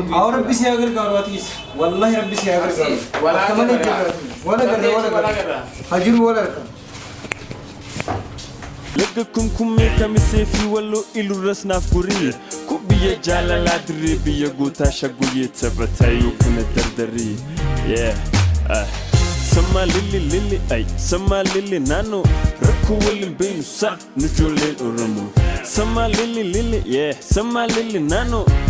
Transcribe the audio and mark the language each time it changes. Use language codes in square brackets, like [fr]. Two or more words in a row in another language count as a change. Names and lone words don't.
[om] awwa rabbi si agargaaru atiis wallahi rabbi si agargaaru akka malee jiraatu wala garra hajiru wala harka Laga kumkummee kamisee fi walloo ilurras naaf gurii ku biyya jaalalaa dirree biyya gootaa shagguyee taphataa yookaan dardarii Sama lili ay sama lili naannoo rakkoo waliin beenu sa nu ijoolleen Oromoo Sama lili sama lili naannoo